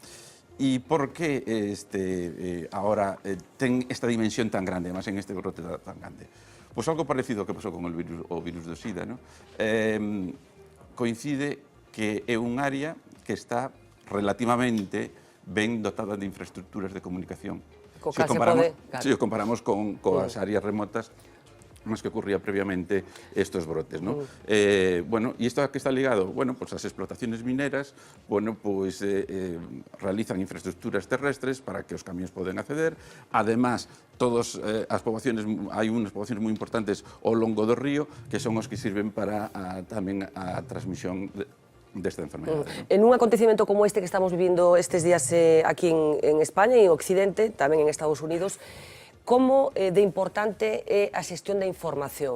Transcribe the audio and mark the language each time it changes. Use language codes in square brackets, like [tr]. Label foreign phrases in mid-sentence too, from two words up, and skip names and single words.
[gl] E por que ahora ten esta dimensión tan grande, además en este brote tan grande? Pois algo parecido que pasou con o virus do SIDA, non? Coincide que é un área que está relativamente ben dotada de infraestructuras de comunicación. Se o comparamos con as áreas remotas más que ocurría previamente estos brotes, ¿no? [es] Bueno, y esto a qué está ligado? Bueno, pues las explotaciones mineras, bueno, pues realizan infraestructuras terrestres para que los camiones puedan acceder. Además, [gl] as poboaciones, hai unhas poboaciones moi importantes ao longo do río que son os que sirven para tamén a transmisión desta enfermedade. [es] En un acontecimiento como este que estamos viviendo [gl] estes días aquí en España e en Occidente, tamén en Estados Unidos, como de importante é a xestión da información?